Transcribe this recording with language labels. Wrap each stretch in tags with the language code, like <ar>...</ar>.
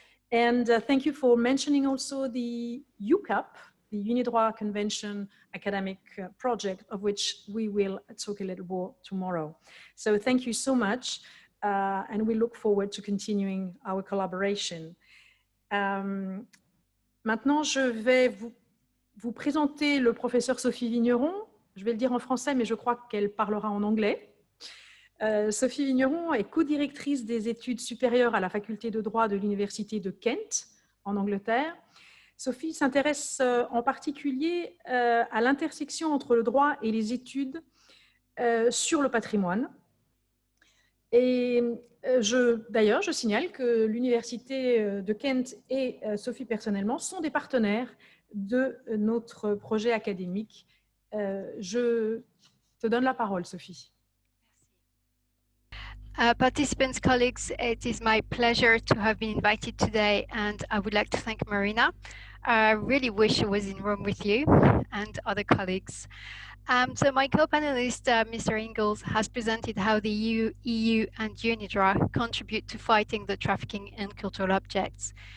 <en>And thank you for mentioning also the UCAP, the UNIDROIT Convention Academic Project, of which we will talk a little more tomorrow. So thank you so much, and we look forward to continuing our collaboration.</en> <fr>Maintenant, je vais vous présenter le professeur Sophie Vigneron. Je vais le dire en français, mais je crois qu'elle parlera en anglais. Sophie Vigneron est co-directrice des études supérieures à la faculté de droit de l'université de Kent, en Angleterre. Sophie s'intéresse en particulier à l'intersection entre le droit et les études sur le patrimoine. Et d'ailleurs, je signale que l'université de Kent et Sophie personnellement sont des partenaires de notre projet académique. Je te donne la parole, Sophie.</fr> <en>Participants, colleagues, it is my pleasure to have been invited today, and I would like to thank Marina. I really wish I was in Rome with you and other colleagues. So my co-panelist, Mr. Ingalls, has presented how the EU and UNIDROIT contribute to fighting the trafficking in cultural objects.</en>